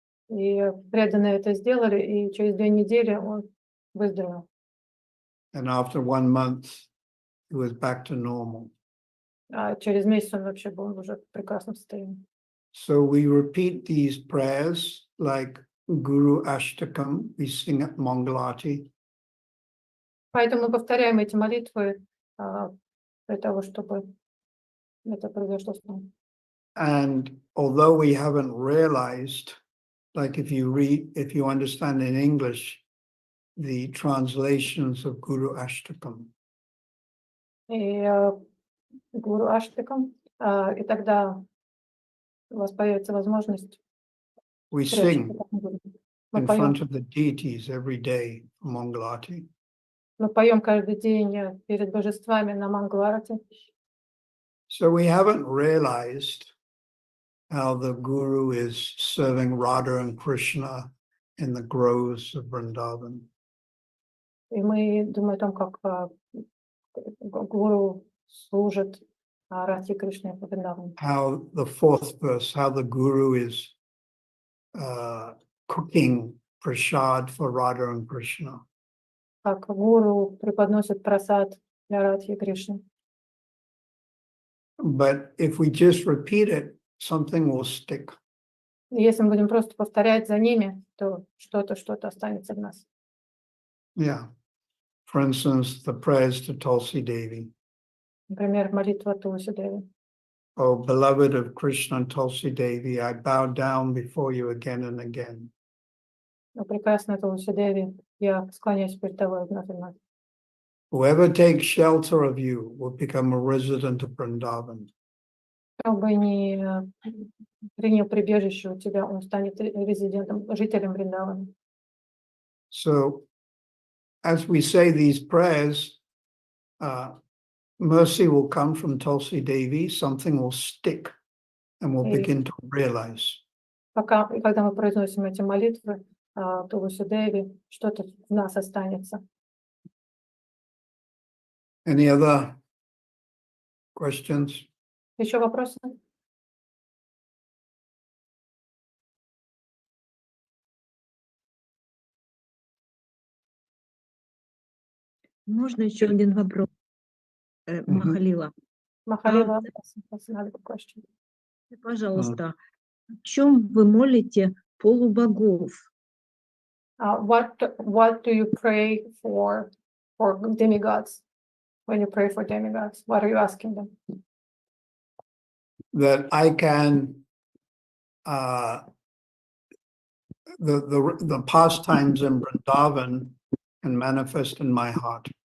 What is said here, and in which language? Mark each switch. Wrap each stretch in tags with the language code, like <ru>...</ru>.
<ru>И преданные это сделали, и через 2 недели он выздоровел.</ru> <en>And after 1 month, he was back to normal.</en> <ru>А через месяц он вообще был уже в прекрасном состоянии.</ru> <en>So we repeat these prayers like Guru Ashtakam, we sing at Mangalarti.</en> <ru>Поэтому мы повторяем эти молитвы для того, чтобы это произошло с нами.</ru> <en>And although we haven't realized, like if you understand in English, the translations of Guru Ashtakam.</en> <ru>И Гуру Аштакам, и тогда у вас появится возможность.</ru> <en>We sing in front of the deities every day for Mangalarti.</en> <ru>Мы поем каждый день перед божествами на Мангаларати.</ru> <en>So we haven't realized how the Guru is serving Radha and Krishna in the groves of Vrindavan.</en> <ru>И мы думаем о том, как Гуру служит Радхе Кришне по Вриндавану.</ru> <en>How the 4th verse, how the Guru is cooking prasad for Radha and Krishna.</en> <ru>Как Гуру преподносит прасад для Радхи Кришны.</ru> <en>But if we just repeat it, something will stick.</en> <ru>Если мы будем просто повторять за ними, то что-то останется в нас.</ru> <en>Yeah. For instance, the prayers to Tulsi Devi.</en> <ru>Например, молитва Тулси Деви.</ru> <en>Oh, beloved of Krishna and Tulsi Devi, I bow down before you again and again.</en> <ru>О, прекрасная Тулси Деви, я склоняюсь перед тобой вновь и вновь.</ru> <en>Whoever takes shelter of you will become a resident of Vrindavan.</en> <ru>Кто бы ни принял прибежище у тебя, он станет резидентом, жителем Вриндавана.</ru> <en>So, as we say these prayers, mercy will come from Tulsi Devi, something will stick, and we'll begin to realize.</en> <ru>Когда мы произносим эти молитвы Тулси Деви, что-то в нас останется.</ru> <en>Any other questions?</en> <ru>Еще вопросы? Можно еще один вопрос, Махалила?</ru> <en>Махалила, another question.</en> <ru>Пожалуйста, о чем вы молите полубогов?</ru> <en>What do you pray for demigods? When you pray for demigods, what are you asking them? That I can, the pastimes in Vrindavan can manifest in my heart.</en>